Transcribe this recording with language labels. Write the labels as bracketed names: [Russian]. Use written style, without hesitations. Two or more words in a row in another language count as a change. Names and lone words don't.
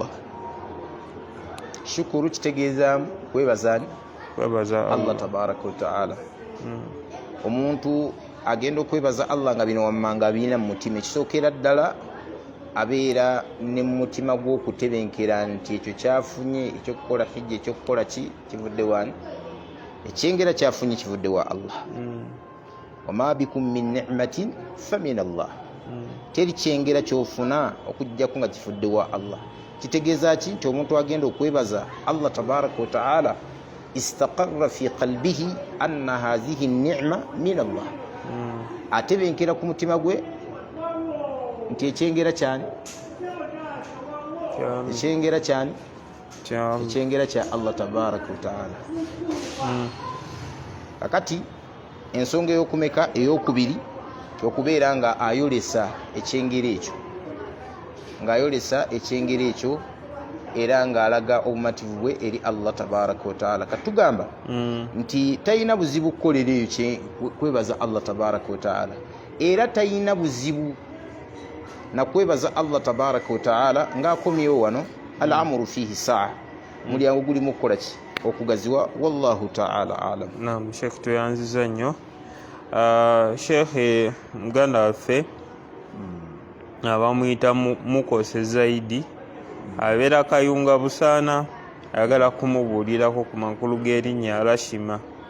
[Ganda] Shukuru kitegeezaamu kwebaza [Arabic] الله تبارك وتعالى. [Ganda] Omuntu agenda okwebaza Allah nga bino wammanga abirina mu mutima. Ekisookera ddala abeera ne mutima gw'okutebenkera nti ekyo kyafunye ekyokukola hijja ekyokukola kivudde wani ekyengera kyafunye kivudde wa Allah. [Arabic] وما بكم من نعمة فمن الله. [Ganda] teri kyengera kyofuna okujjako nga kifudde wa Allah. kitegeeza ki nti omuntu agenda okwebaza [Arabic] الله تبارك وتعالى استقر في قلبه أن هذه نعمة من الله. [Ganda] atebenkera ku mutima gwe nti ekyengera kyani ekyengera kyani ekyengera kya [Arabic] الله تبارك وتعالى. [Ganda] kakati ensonga ey'okumeka ey'okubiri okubeera nga ayolesa ekyengera ekyo ng'ayolesa ekyengera ekyo era ng'alaga obumativu bwe eri [Arabic] الله تبارك وتعالى. [Ganda] katugamba nti talina buzibu kukolera eyo kwebaza [Arabic] الله تبارك وتعالى, [Ganda] era talina buzibu na kwebaza [Arabic] الله تبارك وتعالى [Ganda] ng'akomyewo wano [Arabic] الأمر فيه سعة, [Ganda] mulyango gulimu okukola ki okugaziwa. [Arabic] والله تعالى أعلم. [Ganda] Naam, Sheikh tuyanziza nnyo. Sheikh muganda waffe abamuyita mukose zaidi abeera kayunga busaana ayagala kumubuulirako ku makulu g'erinnya Rashima.